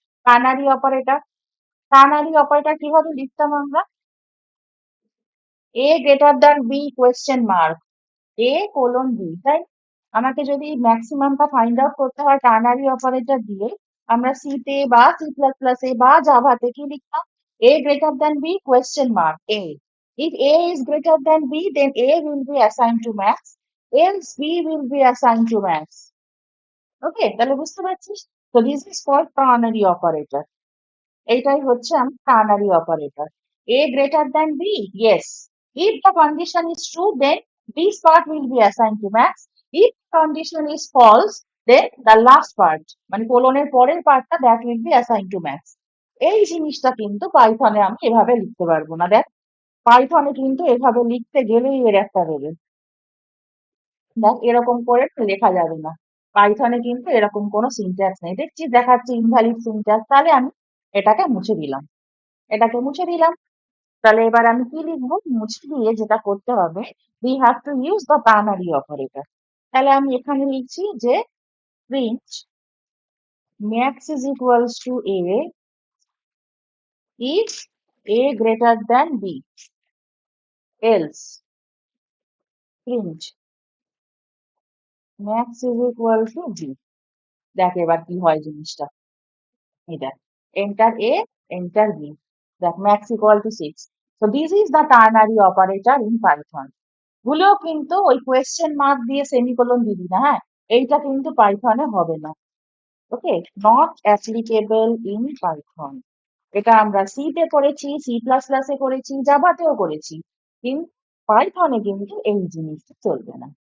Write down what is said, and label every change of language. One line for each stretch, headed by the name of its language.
Bangla: Ternary operator, ternary operator কিভাবে লিখতাম আমরা?
English: A greater than b question mark, a colon b, তাই?
Bangla: আমাকে যদি ম্যাক্সিমামটা ফাইন্ড আউট করতে হয় টার্নারি অপারেটর দিয়ে, আমরা সি তে বা সি প্লাস প্লাসে বা জাভাতে কি লিখতাম?
English: A greater than b question mark a, if a is greater than b then a will be assigned to max, else b will be assigned to max। Okay,
Bangla: তাহলে বুঝতে পারছিস? তো
English: This is called ternary operator.
Bangla: এইটাই হচ্ছে আমার ternary operator.
English: a greater than b, yes, if the condition is true then this part will be assign to max, if condition is false then the last part
Bangla: মানে কোলনের পরের পার্টটা
English: That will be assign to max.
Bangla: এই জিনিসটা কিন্তু পাইথনে আমি এভাবে লিখতে পারবো না। দেখ পাইথনে কিন্তু এভাবে লিখতে গেলেই এর একটা দেবে, দেখ এরকম করে লেখা যাবে না। পাইথনে কিন্তু এরকম কোনো সিনট্যাক্স নেই, দেখছিস দেখাচ্ছে ইনভ্যালিড সিনট্যাক্স। তাহলে আমি এটাকে মুছে দিলাম, এটাকে মুছে দিলাম। তাহলে এবার আমি কি লিখবো, মুছে দিয়ে যেটা করতে হবে,
English: we have to use the ternary operator।
Bangla: তাহলে আমি এখানে লিখছি যে
English: print max is equals to a if a greater than b, else print max is equal to b।
Bangla: দেখ এবার কি হয় জিনিসটা, এই দেখ,
English: enter a, enter b,
Bangla: দেখ
English: max equal to 6। So this is the ternary operator in Python।
Bangla: ভুলেও কিন্তু ওই কোয়েশ্চেন মার্ক দিয়ে সেমিকোলন দিবি না, হ্যাঁ? এইটা কিন্তু পাইথনে হবে না। ওকে,
English: Not applicable in Python.
Bangla: এটা আমরা সি তে করেছি, সি প্লাস প্লাসে করেছি, জাভাতেও করেছি, কিন্তু পাইথনে কিন্তু এই জিনিসটা চলবে না।